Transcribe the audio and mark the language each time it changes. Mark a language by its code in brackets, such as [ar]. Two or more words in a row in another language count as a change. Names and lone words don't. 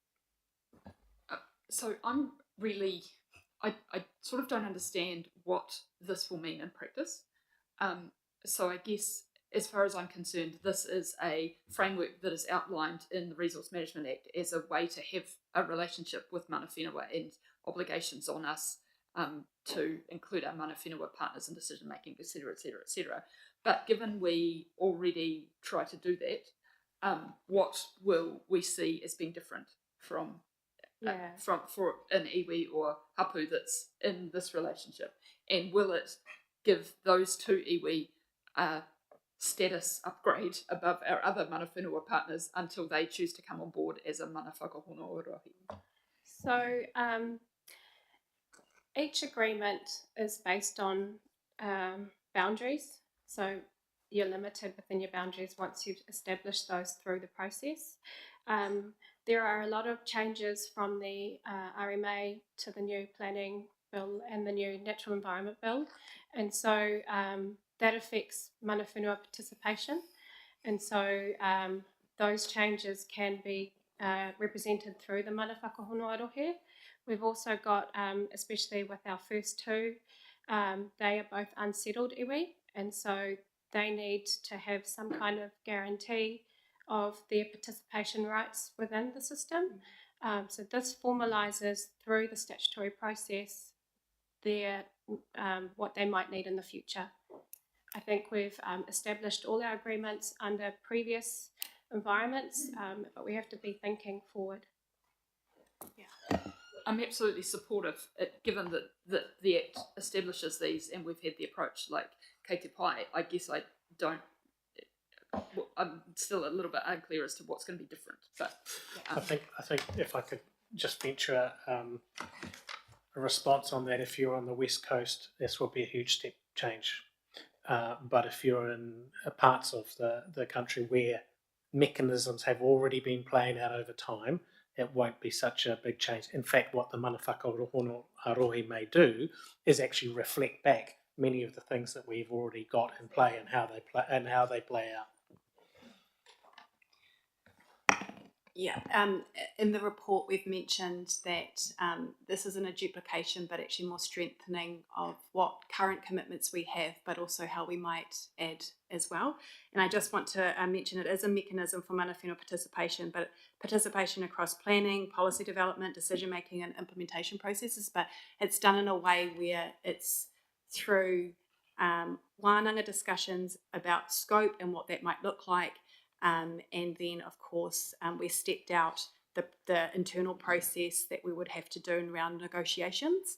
[en] So I sort of don't understand what this will mean in practice. So I guess, as far as I'm concerned, this is a framework that is outlined in the Resource Management Act as a way to have a relationship with [mi] mana whenua [en] and obligations on us to include our [mi] mana whenua [en] partners in decision making, etc., etc., etc. But given we already try to do that, what will we see as being different from for an iwi or hapu that's in this relationship, and will it give those 2 iwi status upgrade above our other [mi] mana whenua [en] partners until they choose to come on board as a [mi] mana whakahono o rohi? [en] So each agreement is based on boundaries. So you're limited within your boundaries once you've established those through the process. There are a lot of changes from the RMA to the new planning bill and the new natural environment bill. And so that affects [mi] mana whenua [en] participation. And so those changes can be represented through the [mi] mana whakahono arohe. [en] We've also got, especially with our first 2, they are both unsettled iwi, and so they need to have some kind of guarantee of their participation rights within the system. So this formalises through the statutory process their what they might need in the future. I think we've established all our agreements under previous environments, but we have to be thinking forward. Yeah. I'm absolutely supportive, given that the Act establishes these and we've had the approach like [mi] kei te pai. [en] I guess I'm still a little bit unclear as to what's going to be different. But I think if I could just venture a response on that, if you're on the West Coast, this will be a huge step change. But if you're in parts of the country where mechanisms have already been playing out over time, it won't be such a big change. In fact, what the [mi] mana whakahono arohi [en] may do is actually reflect back many of the things that we've already got in play and how they play out. Yeah, in the report we've mentioned that this isn't a duplication but actually more strengthening of what current commitments we have, but also how we might add as well. And I just want to mention it is a mechanism for [mi] mana whenua [en] participation, but participation across planning, policy development, decision making and implementation processes, but it's done in a way where it's through wānanga discussions about scope and what that might look like. And then, of course, we stepped out the internal process that we would have to do around negotiations.